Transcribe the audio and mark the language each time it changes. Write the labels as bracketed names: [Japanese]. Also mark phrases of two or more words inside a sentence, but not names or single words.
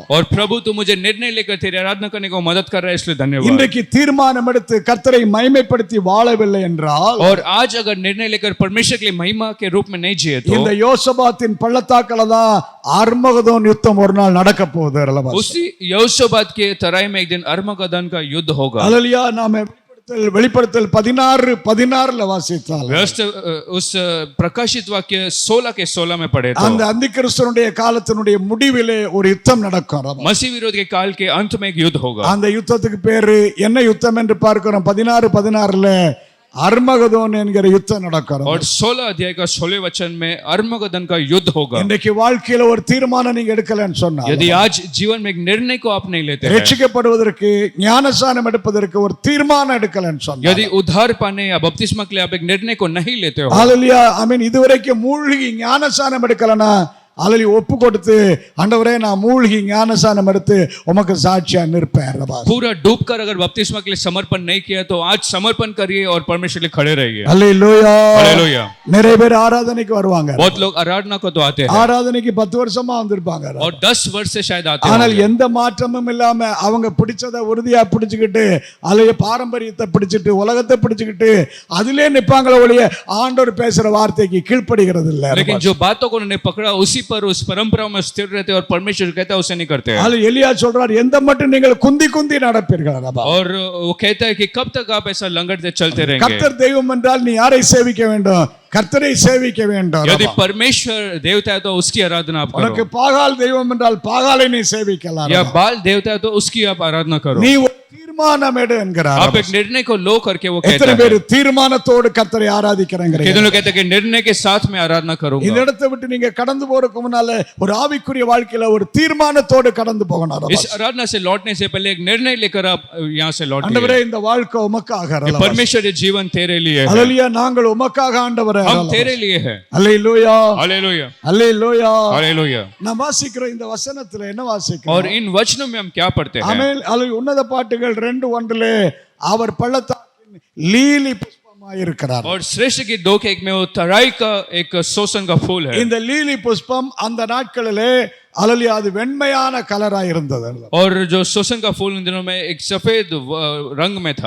[Hindi] और प्रभु तू मुझे निर्णय लेकर तेरी आराधना करने को मदद कर रहा है, इसलिए धन्यवाद. [Tamil] இன்றைக்கு தீர்மானம் எடுத்து கர்த்தரை மகிமைப்படுத்தி வாழவில்லை என்றால், [Hindi] और आज अगर निर्णय लेकर परमेश्वर के लिए महिमा के रूप में नहीं जिए तो [Tamil] இந்த யோசபாத்தின் பள்ளத்தாக்குல தான் அர்மகதோன் யுத்தம் ஒரு நாள் நடக்க போகுது. [Hindi] उसी यहोशापात के तराई में एक दिन अर्मगदन का युद्ध होगा. [Tamil] அல்லேலூயா. நாம வெளிப்படுத்தல் 16:16 வாசித்தால், [Hindi] उस प्रकाशित वाक्य 16 के 16 में पढ़े तो [Tamil] அந்த அந்திகிறிஸ்துவினுடைய காலத்தினுடைய முடிவிலே ஒரு யுத்தம் நடக்கும். [Hindi] मसीह विरोध के काल के अंत में एक युद्ध होगा. [Tamil] அந்த யுத்தத்துக்கு பேரு என்ன யுத்தம் என்று பார்க்கிறோம்? 16:16 அர்மகதோன் என்கிற யுத்தம் நடக்கும். [Hindi] और 16 अध्याय का 16 वचन में अर्मगदन का युद्ध होगा. [Tamil] இன்றைக்கு வாழ்க்கையில ஒரு தீர்மானம் நீங்க எடுக்கலன்னு சொன்னா, [Hindi] यदि आज जीवन में एक निर्णय को आप नहीं लेते हैं, [Tamil] ரட்சிக்கப்படுவதற்கு ஞானஸ்நானம் எடுப்பதற்கு ஒரு தீர்மானம் எடுக்கலன்னு சொன்னா, [Hindi] यदि उद्धार पाने या बपतिस्मा के लिए आप एक निर्णय को नहीं लेते हो, [Tamil] ஹல்லேலூயா, ஆமென், இதுவரைக்கும் மூழ்கி ஞானஸ்நானம் எடுக்கலனா அல்லது ஒப்பு கொடுத்து, ஆண்டவரே நான் மூழ்கி ஞானஸ்நானம் எடுத்து உமக்கு சாட்சியா நிற்பேன். [Hindi] पूरा डूबकर अगर बपतिस्मा के लिए समर्पण नहीं किया तो आज समर्पण करिए और परमेश्वर के लिए खड़े रहिए. [Tamil] அல்லேலூயா. [Hindi] हालेलुया. [Tamil] நிறைய பேர் ஆராதனைக்கு வருவாங்க. [Hindi] बहुत लोग आराधना को तो आते हैं [Tamil] ஆராதனைக்கு 10 வருஷமா வந்திருப்பாங்க. [Hindi] और 10 वर्ष से शायद आते [Tamil] ஆனால் [Hindi] हैं, [Tamil] எந்த மாற்றமும் இல்லாம அவங்க பிடிச்சதை உறுதியா பிடிச்சுக்கிட்டு, அல்லது பாரம்பரியத்தை பிடிச்சிட்டு, உலகத்தை பிடிச்சுக்கிட்டு அதிலே நிப்பாங்களே ஒழிய ஆண்டவர் பேசுற வார்த்தைக்கு கீழ்ப்படுகிறது இல்ல. [Hindi] लेकिन जो बातों को उन्होंने पकड़ा उसी पर उस परंपरा में स्थिर रहते और परमेश्वर कहता है उसे नहीं करते हैं. [Tamil] அல்ல எலியா சொல்றார், எந்த மட்டும் நீங்கள் குந்தி குந்தி நடப்பீர்கள். [Hindi] और वो कहता है कि कब तक आप ऐसा लंगड़ते चलते रहेंगे. [Tamil] கர்த்தர் தெய்வம் என்றால் நீ யாரை சேவிக்க வேண்டும்? கர்த்தரை சேவிக்க வேண்டும். [Hindi] यदि परमेश्वर देवता है तो उसकी आराधना आप [Tamil] உனக்கு [Hindi] करो, [Tamil] பாகால் தெய்வம் என்றால் பாகாலை நீ சேவிக்கலாம். [Hindi] या बाल देवता है तो उसकी आप आराधना करो. [Tamil] நீ ஒரு தீர்மானம் எடு என்கிறார். [Hindi] आप एक निर्णय को लो करके वो [Tamil] எத்தனை [Hindi] कहता [Tamil] பேர் [Hindi] है. [Tamil] தீர்மானத்தோடு கர்த்தரை ஆராதிக்கிறாங்க? [Hindi] कितने लोग कहते हैं कि निर्णय के साथ में आराधना [Tamil] இந்த [Hindi] करूंगा. [Tamil] இடத்தை விட்டு நீங்க கடந்து போறதுக்கு முன்னால ஒரு ஆவிக்குரிய வாழ்க்கையில ஒரு தீர்மானத்தோடு கடந்து போகணும். [Hindi] इस आराधना से लौटने से पहले एक निर्णय लेकर आप यहाँ से लौटिए. [Tamil] ஆண்டவரே இந்த வாழ்க்கை உமக்காக. [Hindi] कि परमेश्वर ये जीवन तेरे लिए है, [Tamil] அல்லேலூயா. நாங்கள் உமக்காக ஆண்டவரே. [Hindi] हम तेरे लिए है. [Tamil] அல்லேலூயா. [Hindi] हालेलुया, [Tamil] அல்லேலூயா. [Hindi] हालेलुया. [Tamil] நாம் வாசிக்கிற இந்த வசனத்துல என்ன வாசிக்கிறோம்? [Hindi] और इन वचनों में हम क्या पढ़ते हैं? [Tamil] ஆமென். அல்லேலூயா. உன்னத பாட்டுகள் 2:1 அவர் பள்ளத்தாக்கின் லீலி புஷ்பமாயிருக்கிறார். [Hindi] और श्रेष्ठ की 2 के 1 में वो तराई का एक सोसन का फूल है. [Tamil] இந்த லீலி புஷ்பம் அந்த நாட்களிலே அல்லேலூயா அது வெண்மையான கலரா இருந்தது. [Hindi] और जो सोसन का फूल इन दिनों में एक सफेद रंग में था.